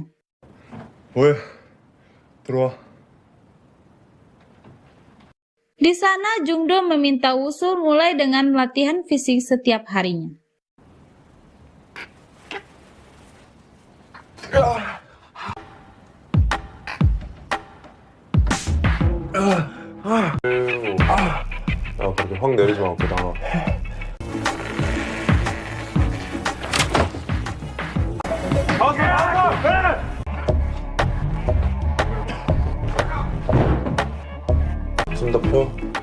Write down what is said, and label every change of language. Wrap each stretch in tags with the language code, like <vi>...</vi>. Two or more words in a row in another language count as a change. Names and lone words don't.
<ko>뭐해? 들어와.</ko> <id>Di sana, Jung-do meminta Wusul mulai dengan latihan fisik setiap harinya.</id> <ko>야, 그렇게 확 내리지 말고 나가. 숨 더 펴.</ko>